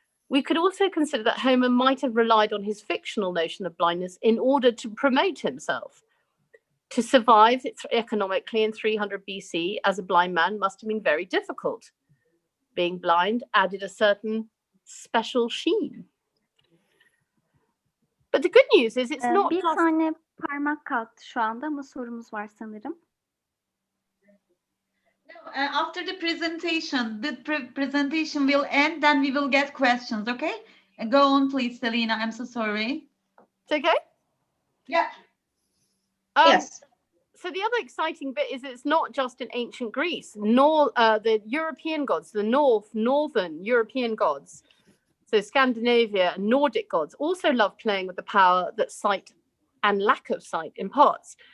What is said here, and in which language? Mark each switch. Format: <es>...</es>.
<en>We could also consider that Homer might have relied on his fictional notion of blindness in order to promote himself. To survive economically in 300 BC as a blind man must have been very difficult. Being blind added a certain special sheen. But the good news is it's not</en> <tr>Bir</tr> <en>just...</en> <tr>tane parmak kalktı şu anda ama sorumuz var sanırım.</tr> <en>After the presentation, presentation will end, then we will get questions, okay? Go on, please, Selina. I'm so sorry. It's okay? Yeah. Yes. so the other exciting bit is it's not just in ancient Greece, nor the European gods, the northern European gods, so Scandinavia and Nordic gods also love playing with the power that sight and lack of sight imparts.</en>